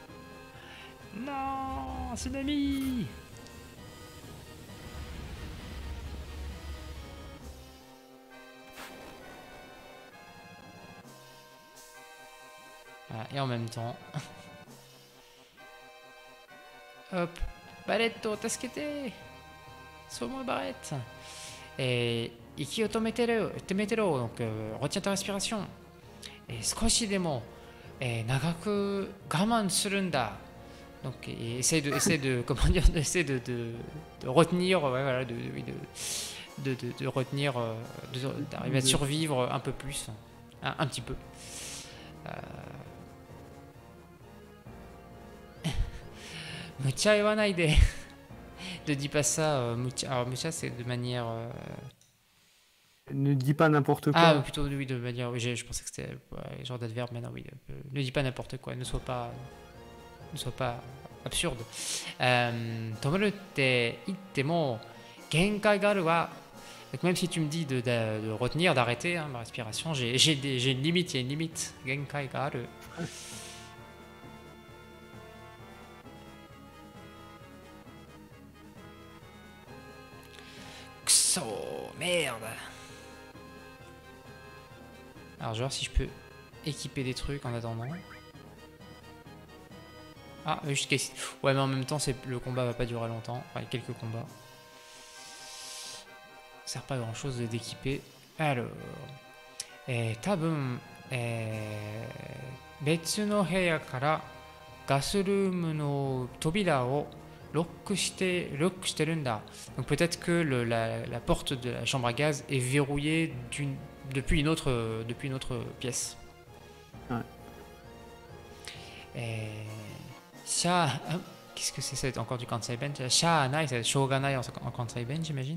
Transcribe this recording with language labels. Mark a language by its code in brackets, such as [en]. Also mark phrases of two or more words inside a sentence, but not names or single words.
[fr] Non, tsunami. Voilà, et en même temps. [ja] Hop. バレット、助けて. [fr] Sauve-moi, Barrette. Et. [ja] 息を止めてろ. [fr] Donc, retiens ta respiration. [ja] Et 少しでも. Et 長く我慢するんだ. [fr] Donc, essaie de comment dire, de retenir, ouais, voilà, de retenir, d'arriver à survivre un peu plus, un petit peu. [ja] 無茶言わないで. [fr] Ne dis pas ça, mucha. Alors, mucha, c'est de manière. Ne dis pas n'importe Ah, quoi. plutôt, oui, de manière. Oui, je pensais que c'était genre d'adverbe, mais non, oui. Ne dis pas n'importe quoi, ne sois pas absurde. [ja] 止まるって言っても限界があるわ. [fr] Donc même si tu me dis de retenir, d'arrêter ma respiration, j'ai une limite, il y a une limite. [ja] 限界がある。クソ, merde. [fr] Alors je vais voir si je peux équiper des trucs en attendant. Ah, juste ici. Ouais, mais en même temps, le combat va pas durer longtemps. Enfin, quelques combats. Ça sert pas à grand chose d'équiper. Alors. [ja] たぶん。別の部屋からガスルームの扉をロックしてるんだ. [fr] Donc peut-être que la porte de la chambre à gaz est verrouillée depuis une autre pièce. Ouais. Qu'est-ce que c'est? Ça va être encore du Kansai Ben. Shanai, ça va être Shoganai en Kansai Ben, j'imagine.